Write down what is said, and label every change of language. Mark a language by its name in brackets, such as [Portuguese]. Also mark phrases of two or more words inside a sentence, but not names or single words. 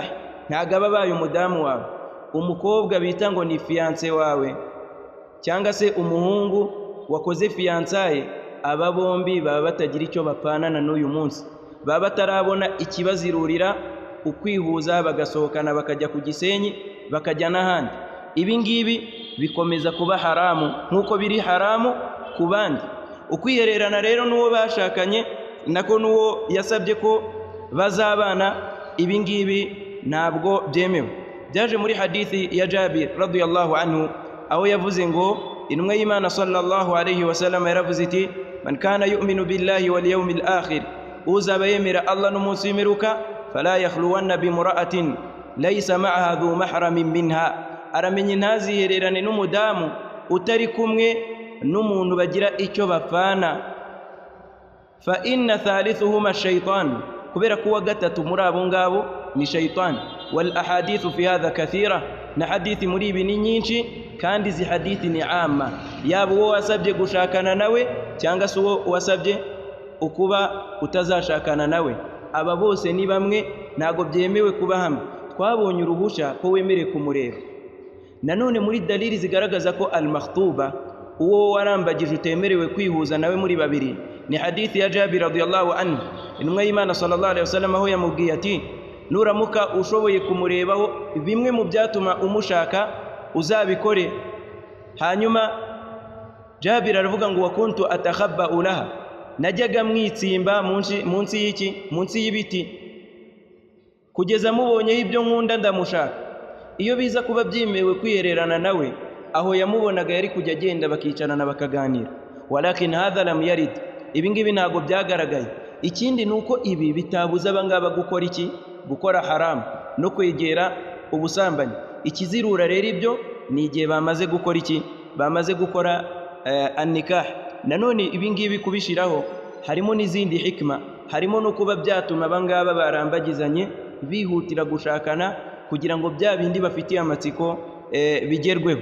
[Kinyarwanda] Ntabwo aba abaye umudamu wawe. Umukobwa bita ngo ni fiancé wawe cyangwa se umuhungu wakoze fiançaye, aba bombi baba batagira icyo bapfanana n'uyu munsi, baba batarabona ikibazirurira ukwihuza bagasohokana bakajya ku Gisenyi bakajya n'ahandi. Ibi ngibi bikomeza kuba haramu nk'uko biri haramu ku bandi. Ukwihererana rero n'uwo bashakanye nako n'uwo yasabye ko bazabana, ibi ngibi ntabwo byemewe. Byaje muri hadithi ya Jabir [Arabic] رضي الله عنه [Kinyarwanda] aho yavuze ngo intumwa y'Imana [Arabic] صلى الله عليه وسلم [Kinyarwanda] yaravuze iti [Arabic] من كان يؤمن بالله واليوم الآخر, [Kinyarwanda] uzaba yemera Allah n'umunsi w'imperuka, [Arabic] فلا يخلون بامرأة ليس معها ذو محرم منها, [Kinyarwanda] aramenye ntazihererane n'umudamu utari kumwe n'umuntu bagira icyo bapfana. [Arabic] فإن ثالثهما الشيطان, [Kinyarwanda] kubera kuwa gatatu muri abo ngabo ni shaytan. [Arabic] والأحاديث في هذا كثيرة, [Kinyarwanda] na hadithi muri ibi ni nyinshi, kandi izi hadithi ni amma, yaba uwo wasabye gushakana nawe cyangwa se uwo wasabye ukuba utazashakana nawe, aba bose ni bamwe, ntago byemewe kuba hamwe. Twabonye uruhusha ko wemere kumureba. Nanone muri dalili zigaragaza ko al-makhtuba, uwo warambagije utemerewe kwihuza nawe muri babiri, ni hadithi ya Jabir [Arabic] رضي الله عنه. [Kinyarwanda] Intumwa y'Imana [Arabic] صلى الله عليه وسلم [Kinyarwanda] aho yamubwiye ati nuramuka ushoboye kumurebaho bimwe mu byatuma umushaka uzabikore. Hanyuma Jabir aravuga ngo [Arabic] وكنت أتخبأ لها, [Kinyarwanda] najyaga mwitsimba munsi y'iki, munsi y'ibiti, kugeza mubonyeho ibyo nkunda ndamushaka. Iyo biza kuba byimewe kwihererana nawe, aho yamubonaga yari kujya agenda bakicarana bakaganira. [Arabic] ولكن هذا لم يرد, [Kinyarwanda] ibi ngibi ntabwo byagaragaye. Ikindi nuko ibi bitabuza abangaba gukora iki, gukora haram no kwegera ubusambanyi. Ikizirura rero ibyo ni igihe bamaze gukora iki, bamaze gukora an-nikah. Nanone ibi ngibi kubishiraho harimo n'izindi hikma, harimo no kuba byatuma abangaba barambagizanye bihutira gushakana kugira ngo bya bindi bafitiye amatsiko bigerweho.